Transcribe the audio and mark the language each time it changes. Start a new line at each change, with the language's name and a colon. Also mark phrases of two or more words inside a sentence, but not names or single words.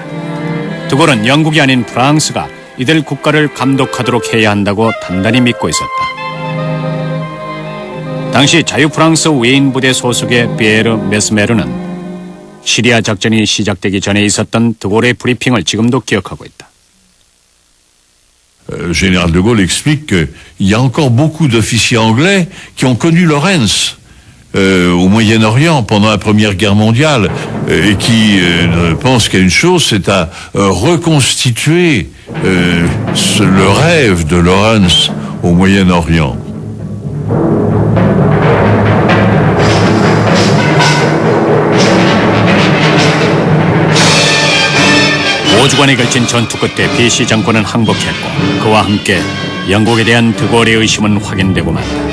Korean: 드골은 영국이 아닌 프랑스가 이들 국가를 감독하도록 해야 한다고 단단히 믿고 있었다. 당시 자유프랑스 위인부대 소속의 피에르 메스메르는 시리아 작전이 시작되기 전에 있었던 드골의 브리핑을 지금도 기억하고 있다.
French: Général de Gaulle explique qu'il y a encore beaucoup d'officiers anglais qui ont connu Lawrence au Moyen-Orient pendant la Première Guerre mondiale et qui pensent qu'il y a une chose, c'est à reconstituer le rêve de Lawrence au Moyen-Orient.
Korean: 오주간에 걸친 전투 끝에 BC 정권은 항복했고 그와 함께 영국에 대한 드골의 의심은 확인되고 만다.